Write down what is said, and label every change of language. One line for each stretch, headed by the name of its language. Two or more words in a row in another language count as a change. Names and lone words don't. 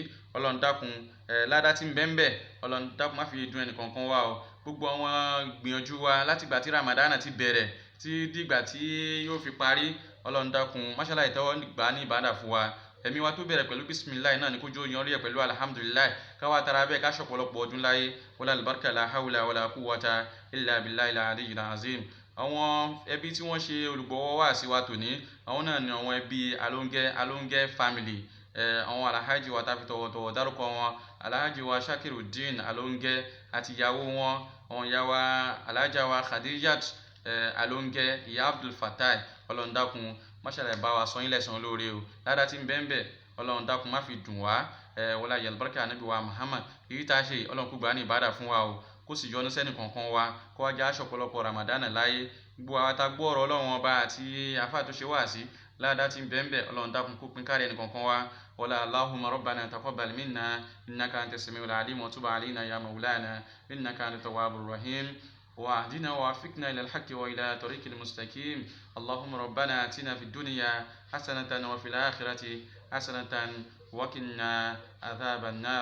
Yoruba: Ọlọ́run dákun, ládá tí ń bẹ ń bẹ, Ọlọ́run dákun má fi dùn ẹnì kankan wa o. Gbogbo àwọn gbìyànjú wa láti ìgbà tí Ramadana ti bẹ̀rẹ̀ tí dìgbà tí yóò fi parí, Ọlọ́run dákun máṣálá ìtẹ́wọ́ gbà ní ìbádà fún wa. Ẹ̀mí wa tó bẹ̀rẹ̀ pẹ̀lú bisimilahi náà ni kó jó yan rí ẹ̀ pẹ̀lú alhamdulilayi. Ká wá tara bẹ́ẹ̀ ká ṣọ̀pọ̀lọpọ̀ ọdún láyé.
Arabic: والبركة لا حول ولا قوة إلا بالله العلي العظيم.
Yoruba: Àwọn ẹbí tí wọ́n ṣe olùgbọ̀wọ́ wá sí wa tòní, àwọn náà ni àwọn ẹbí Alonge family. Àwọn alhaji wa tá fi tọ̀wọ̀tọ̀wọ̀ dárúkọ wọn, alhaji wa Shakiruddin Alonge àti ìyàwó wọn, àwọn ìyá wa alhaja wa Khadijat Alonge, ìyá Abdul Fatai. Ọlọ́run dákun máṣálá bá wa sọ yín lẹ́san lóore o. Ládá tí ń bẹ ń bẹ, Ọlọ́run dákun má fi dùn wá. Wọlá àlùbáríkà Ànábì wa Muhammad, èyí tá a ṣe Ọlọ́run kó gbà ní ìbádà fún wa o, kó sì yọ́nú sẹ́nì kankan wa, kó wá já ṣọ̀pọ̀lọpọ̀ Ramadana láyé. Gbogbo àwa tá gbọ́ ọ̀rọ̀ Ọlọ́run ọba àti àfáà tó ṣe wá sí, ládá tí ń bẹ ń bẹ, Ọlọ́run dákun kó pín kárí ẹnì kankan wa.
Arabic: ولا اللهم ربنا تقبل منا إنك أنت السميع العليم وتب علينا يا مولانا إنك أنت التواب الرحيم. واهدنا ووفقنا إلى الحق وإلى طريق المستقيم. اللهم ربنا آتنا في الدنيا حسنة وفي الآخرة حسنة وقنا عذاب النار.